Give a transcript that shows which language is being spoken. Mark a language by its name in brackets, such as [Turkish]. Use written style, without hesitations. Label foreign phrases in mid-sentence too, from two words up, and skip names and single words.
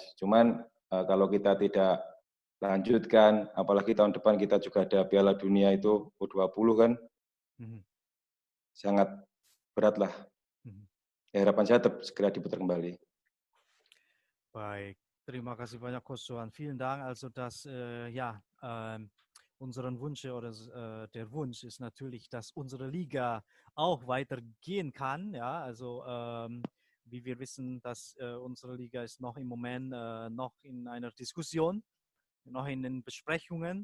[Indonesian] Cuman kalau kita tidak lanjutkan, apalagi tahun depan kita juga ada Piala Dunia itu U20 kan, sangat berat lah. Ya, harapan saya tetap segera diputar kembali. Baik, terima kasih banyak Coach Johan. [German] Vielen Dank. Also das, unseren Wunsch oder der Wunsch ist natürlich, dass unsere Liga auch weitergehen kann. Ja, also wie wir wissen, dass unsere Liga ist noch im Moment noch in einer Diskussion, noch in den Besprechungen.